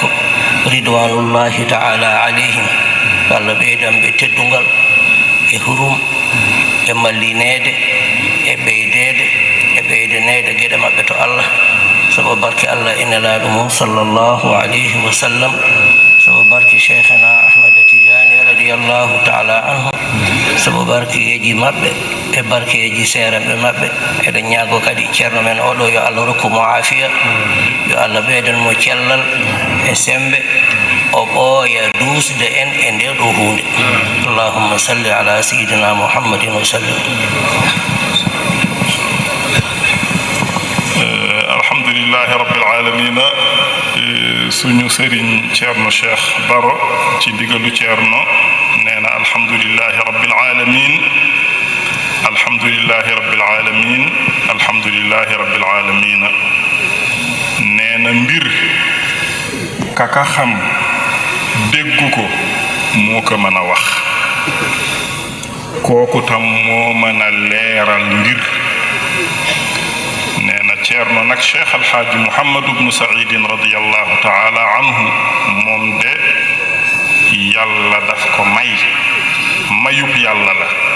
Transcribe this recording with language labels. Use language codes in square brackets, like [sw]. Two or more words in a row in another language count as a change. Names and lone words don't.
[ar] رضوان الله تعالى عليهم [ff] yo Allah ɓeydanɓe teddungal e hurum e mallinede e ɓeydede e ɓeydanede gueɗe maɓɓe to Allah sabu barke Allah e nelaɗo mum [ar] صلى الله عليه وسلم [ff] sabu barke cheikhana ahmada tijani [ar] رضي الله تعالى عنه [ff] sabu barkeji maɓɓe e barkeji seereɓe maɓɓe eɗen ñaago kadi ceerno men oɗo yo Allah rokkumo afiya yo Allah ɓeydanmo cellal e sembe o ɓooya duusde en e nde ɗo hunde [ar] اللهم صل على سيدنا محمد وسلم. الحمد لله رب العالمين [wo] suñu sëriñ ceerno cheikh baro ci ndigalu ceerno nee na [ar] الحمد لله رب العالمين الحمد لله رب العالمين الحمد لله رب العالمين [wo] nee na mbir kaka xam déggu ko moo ko mën a wax kooku tam moo mën a leeral mbir nee na ceerno nag cheikh alxaaji mouhamadou bnu saïdin [ar] رضي الله تعالى عنه [wo] moom de yàlla daf ko mayub yàlla la